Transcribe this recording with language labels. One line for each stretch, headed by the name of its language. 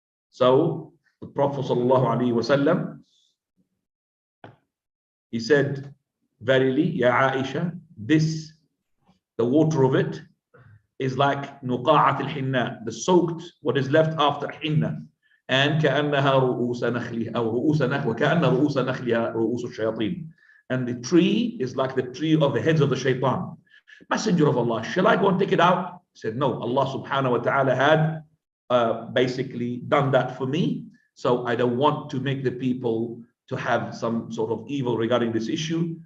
English: So the Prophet ﷺ, he said, verily, Ya Aisha, this, the water of it, is like nuqa'at al-hinna, the soaked, what is left after hinna.
Arabic: And كأنها رؤوس نخلها أو رؤوس نخل وكأن رؤوس نخلها رؤوس الشياطين.
English: And the tree is like the tree of the heads of the shaitan. Messenger of Allah, shall I go and take it out? He said, no, Allah subhanahu wa ta'ala had basically done that for me. So I don't want to make the people to have some sort of evil regarding this issue.